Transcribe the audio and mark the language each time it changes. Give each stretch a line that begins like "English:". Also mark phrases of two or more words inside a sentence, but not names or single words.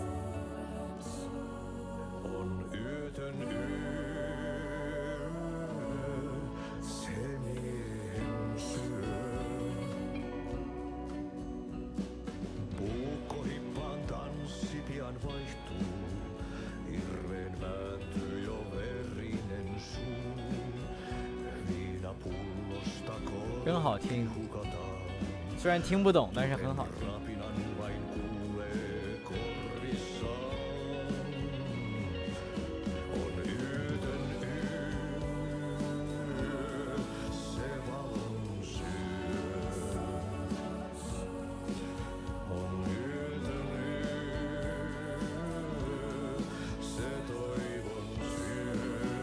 Finnish: On yötön yö, se miehen syö. Puukkohippaan tanssi pian vaihtuu. Hirveen vääntyy jo verinen suu. Viinapullosta
Chinese: 真好听，
Finnish: hukataan.
Chinese: 虽然听不懂，但是很好听。
Finnish: Rapinan vain kuulee korvissaan. On yötön yö, se valon syö. On yötön yö, se toivon syö.